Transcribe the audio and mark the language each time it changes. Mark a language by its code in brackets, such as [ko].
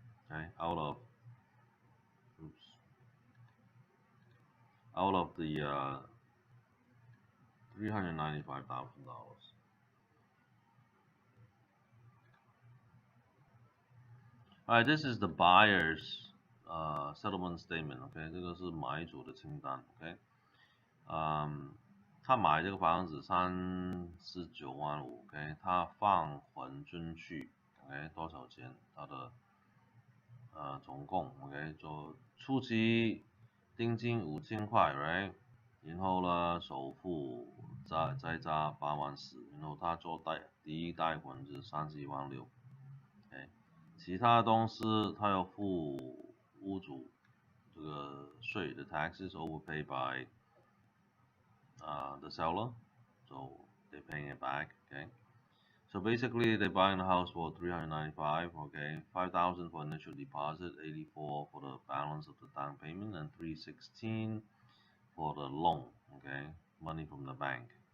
[en] Okay, out of the $395,000. Alright, this is the buyer's settlement statement. [zh] OK， 这个是买主的清单。OK， 他买这个房子39万5 ，OK， 他放还进去 ，OK， 多少钱？他的总共 ，OK， 就初期定金5000块 ，right， 然后呢首付再加81000，然后他做第一贷款是316000，哎，其他东西他要付屋主这个税的 [en] taxes overpaid by the seller, so they're paying it back, okay. So basically, they're buying the house for 395, okay, 5,000 for initial deposit, 84 for the balance of the down payment, and 316 for the loan, okay, money from the bank.